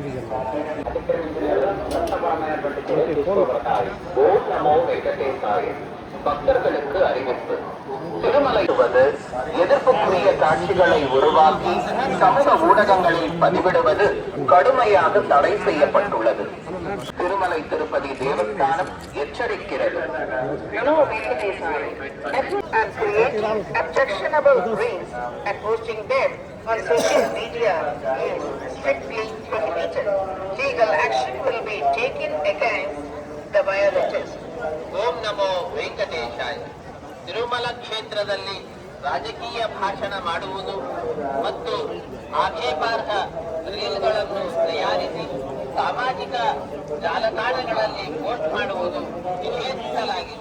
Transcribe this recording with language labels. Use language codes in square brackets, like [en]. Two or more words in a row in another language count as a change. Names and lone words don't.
[ta] பக்தர்களுக்கு அறிவிப்பு. திருமலைவது எதிர்ப்புக்குரிய காட்சிகளை உருவாக்கி சமூக ஊடகங்களில் பதிவிடுவது கடுமையாக தடை செய்யப்பட்டுள்ளது. திருமலை திருப்பதி தேவஸ்தானம் எச்சரிக்கிறது. [en] On social media is strictly prohibited. Legal action will be taken against the violators. [sa] ಓಂ ನಮೋ ವೆಂಕಟೇಶಾಯ. [kn] ತಿರುಮಲ ಕ್ಷೇತ್ರದಲ್ಲಿ ರಾಜಕೀಯ ಭಾಷಣ ಮಾಡುವುದು ಮತ್ತು ಆಕ್ಷೇಪಾರ್ಹ ರೀಲ್ಗಳನ್ನು ತಯಾರಿಸಿ ಸಾಮಾಜಿಕ ಜಾಲತಾಣಗಳಲ್ಲಿ ಪೋಸ್ಟ್ ಮಾಡುವುದು ನಿಷೇಧಿಸಲಾಗಿದೆ.